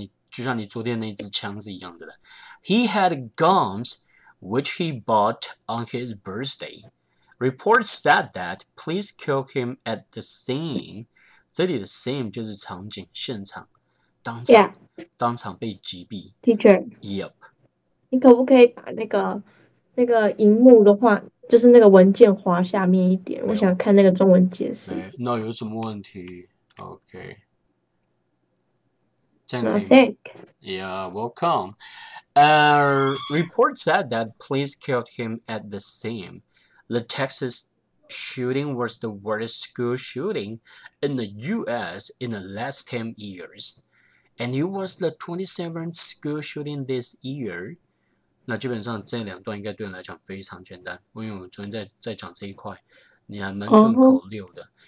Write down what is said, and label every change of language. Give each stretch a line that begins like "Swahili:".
Chinese: 就像你昨天那支枪是一样的。
English: He had guns, which he bought on his birthday. Reports said that police killed him at the scene.
Chinese: 这里的 scene 就是场景、现场、当场被击毙。
English: Teacher. Yep.
Chinese: 你可不可以把那个荧幕的话，就是那个文件滑下面一点？我想看那个中文解释。那有什么问题 ？OK。
English: Yeah, welcome. Report said that police killed him at the scene. The Texas shooting was the worst school shooting in the U.S. in the last 10 years. And it was the 27th school shooting this year.
Chinese: 那基本上这两段应该对你来讲非常简单，因为我们昨天在讲这一块，你还蛮顺口溜的。